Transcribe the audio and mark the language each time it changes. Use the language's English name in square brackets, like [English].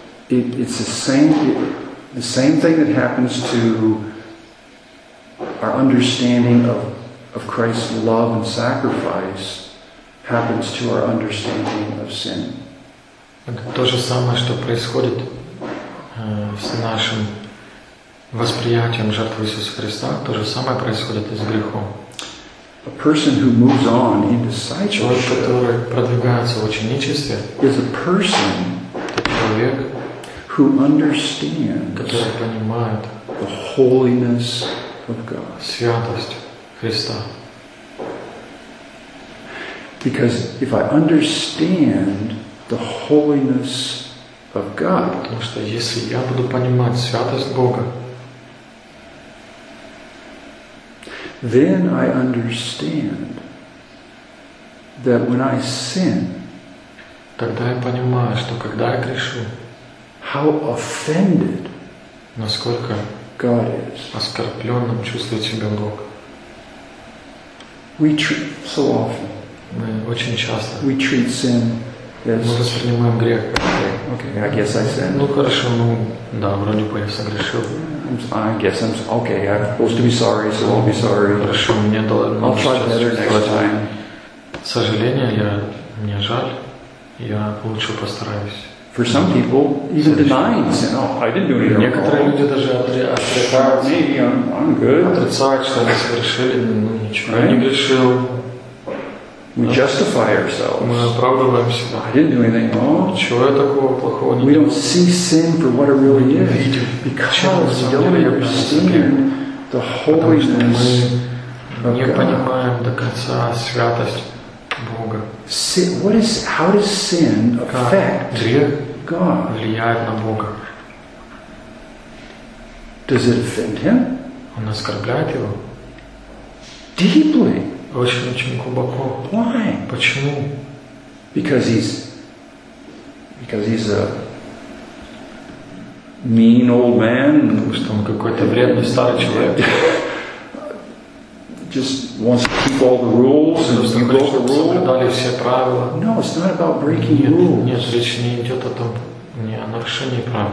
[English] It's the same thing that happens to our understanding of Christ's love and sacrifice happens to our understanding of sin. [Russian] Это то же самое, что происходит с нашим восприятием жертвы Иисуса Христа то же самое происходит и с грехом. [English] A person who moves on in discipleship, [Russian] который продвигается в ученичестве, [English] is a person, [Russian] человек, [English] who understands, [Russian] который понимает, [English] the holiness of God, [Russian] святость Христа. [English] Because if I understand the holiness of God, [Russian] потому что если я буду понимать святость Бога, [English] then I understand that when I sin, [Russian] тогда я понимаю, что когда я грешу, [English] how offended, [Russian] насколько [English] God is, [Russian] оскорбленным чувствует себя Бог. [English] We treat so often. [Russian] Мы очень часто. [English] We treat sin as, [Russian] мы воспринимаем грех. [English] Okay, I guess I sinned. [Russian] Ну хорошо, ну да, вроде бы я согрешил. [English] I guess I'm okay. I'm supposed to be sorry, so I'll be sorry. [Russian] Хорошо, мне дало. [English] I'll try better next time. [Russian] Сожаление, я мне жаль. Я лучше постараюсь. [English] For some people, even denying sin. Oh, I didn't do anything. [Russian] Некоторые люди даже отрицают. [English] Maybe I'm good. [Russian] Отрицают, что они согрешили, ну ничего. Я не грешил. [English] We justify ourselves. [Russian] Мы оправдываем себя. [English] I didn't do anything wrong. [Russian] Чего я такого плохого не делал? [English] We don't see sin for what it really is. Because we don't understand the holiness of God. [Russian] Не понимаем до конца святость Бога. [English] Sin, what is, how does sin affect God? [Russian] Влияет на Бога. [English] Does it offend Him? [Russian] Он оскорбляет Его. [English] Deeply. [Russian] Очень-очень глубоко. [English] Why? [Russian] Почему? [English] Because he's a mean old man. [Russian] Потому что он какой-то вредный старый человек. [English] Just wants to keep all the rules and just break the rules. [Russian] Соблюдали все правила. [English] No, it's not about breaking rules. [Russian] Нет, речь не идет о том, не о нарушении правил.